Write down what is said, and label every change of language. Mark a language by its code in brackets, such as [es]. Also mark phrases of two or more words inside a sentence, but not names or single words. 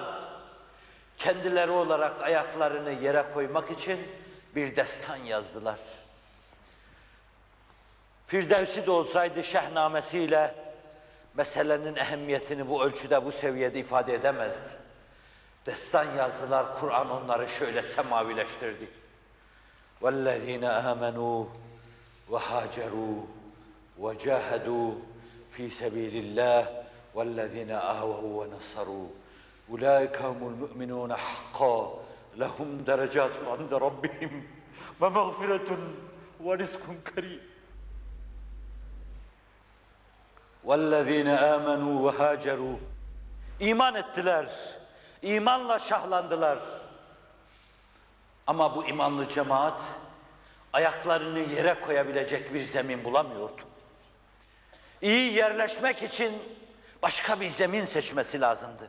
[tr] Kendileri olarak ayaklarını yere koymak için bir destan yazdılar. Firdevsi de olsaydı şehnamesiyle meselenin ehemmiyetini bu ölçüde, bu seviyede ifade edemezdi. Destan yazdılar, Kur'an onları şöyle semavileştirdi. [ar] وَالَّذ۪ينَ آمَنُوا وَهَاجَرُوا وَجَاهَدُوا ف۪ي سَب۪يلِ اللّٰهِ وَالَّذ۪ينَ آوَوْا وَنَصَرُوا اُولَٰئِكَ هُمُ الْمُؤْمِنُونَ حَقًّا لَهُمْ دَرَجَاتٌ عِنْدَ رَبِّهِمْ وَمَغْفِرَةٌ وَرِزْقٌ كَرِيمٌ. وَالَّذ۪ينَ آمَنُوا وَهَاجَرُوا [tr] İman ettiler, imanla şahlandılar. Ama bu imanlı cemaat ayaklarını yere koyabilecek bir zemin bulamıyordu. İyi yerleşmek için başka bir zemin seçmesi lazımdı.